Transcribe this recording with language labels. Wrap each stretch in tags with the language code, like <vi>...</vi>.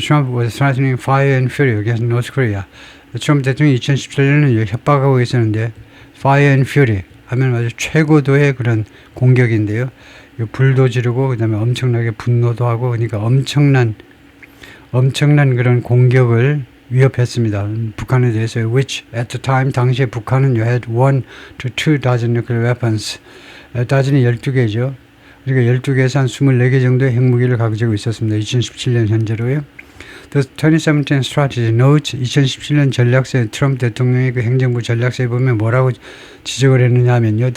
<en>Trump was threatening fire and fury against North Korea.</en> <ko>트럼프 대통령이 2017년에 협박하고 있었는데 fire and fury 하면 아주 최고도의 그런 공격인데요. 불도 지르고 그다음에 엄청나게 분노도 하고 그러니까 엄청난 그런 공격을 위협했습니다.</ko> <en>북한에 대해서 which at the time 당시에 북한은 had 1 to 2 dozen nuclear weapons.</en> <ko>dozen이 12개죠. 그러니까 12개에서 한 24개 정도의 핵무기를 가지고 있었습니다. 2017년 현재로요. The 2017 strategy notes 2017년 전략서에 트럼프 대통령의 그 행정부 전략서에 보면 뭐라고 지적을 했느냐 하면요.</ko>